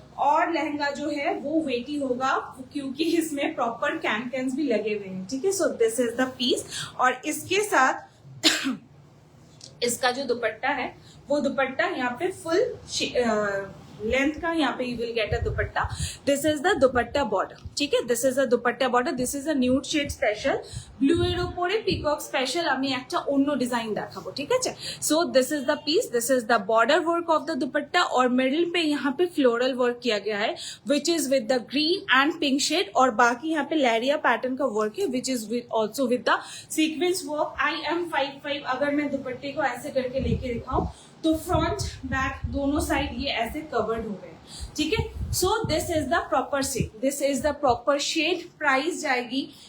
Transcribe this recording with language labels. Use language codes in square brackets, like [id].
[hi] और लहंगा जो है वो वेटी होगा क्योंकि इसमें प्रॉपर कैन भी लगे हुए हैं, ठीक है? [en] So this is the piece. [hi] और इसके साथ इसका जो दुपट्टा है वो दुपट्टा यहाँ पे फुल लेंथ का यहाँ पे [en] You will get a dupatta. This is the dupatta border, ठीक है? This is a dupatta border. This is a [bn] nude shade special, blue এর উপরে পিকক স্পেশাল আমি একটা অন্য ডিজাইন দেখাবো, ঠিক আছে? [en] So this is the piece, this is the border work of the dupatta. [hi] और मिडिल पे यहाँ पे फ्लोरल वर्क किया गया है [en] Which is with the green and pink shade. [hi] और बाकी यहाँ पे लैरिया पैटर्न का वर्क है [en] Which is also with the sequence work. [hi] IM55 अगर मैं दुपट्टे को ऐसे करके लेके दिखाऊं तो फ्रंट बैक दोनों साइड ये ऐसे कवर्ड हो गए, ठीक है? [en] so this is the proper shade, [hi] this is the proper shade. Price जाएगी